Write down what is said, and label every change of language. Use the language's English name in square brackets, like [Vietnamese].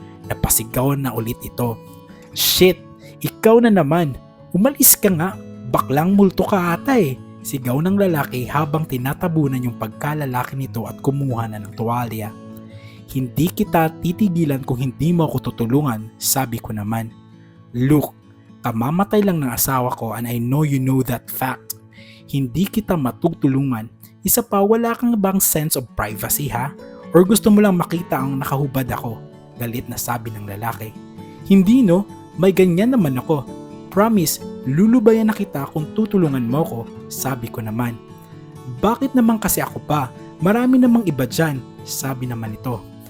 [Filipino] Napasigawan na ulit ito. "Shit! Ikaw na naman! Umalis ka nga! Baklang multo ka ata eh!" Sigaw ng lalaki habang tinatabunan yung pagkalalaki nito at kumuha na ng tuwalya. "Hindi kita titigilan kung hindi mo ako tutulungan," sabi ko naman. [English] "Look, [Filipino] kamamatay lang ng asawa ko [English] and I know you know that fact. [Filipino] Hindi kita matutulungan. Isa pa, wala kang bang [English] sense of privacy [Filipino] ha? Or gusto mo lang makita ang nakahubad ako?" Galit na sabi ng lalaki. "Hindi no, may ganyan naman ako. Promise, lulubayan na kita kung tutulungan mo ko," sabi ko naman. "Bakit naman kasi ako pa? Marami namang iba dyan," sabi naman ito.